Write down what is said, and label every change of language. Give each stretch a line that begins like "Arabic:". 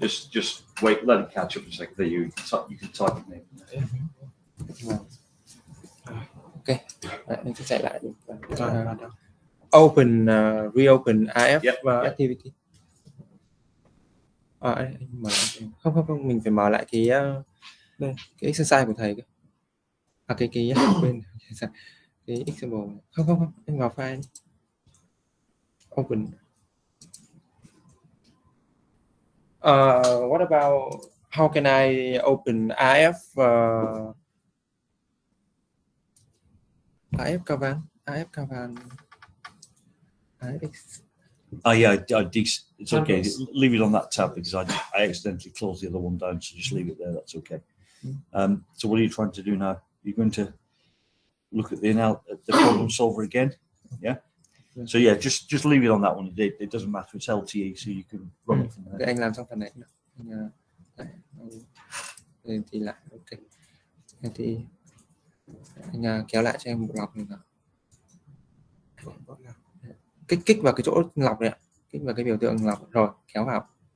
English: Just wait, let it catch up a second. There you can type it name.
Vietnamese: Ok, mình sẽ chạy lại.
English: Open, reopen AF activity.
Vietnamese: Anh mở lại. Không, mình phải mở lại cái exercise của thầy cơ. Cái bên cái example. Không, anh vào file. Open.
English: What about how can I open AF Kavan? Yeah, it's okay. Leave it on that tab because I accidentally closed the other one down, so just leave it there. That's okay. So what are you trying to do now? You're going to look at the problem solver again, yeah? So yeah, just leave it on that one. It doesn't matter. It's LTE, so you can run it from there.
Vietnamese: Anh làm xong phần này. Thì lại ok. Thì anh kéo lại cho em bộ lọc này nào. Kích vào cái chỗ lọc này ạ. Kích vào cái biểu tượng lọc rồi kéo vào.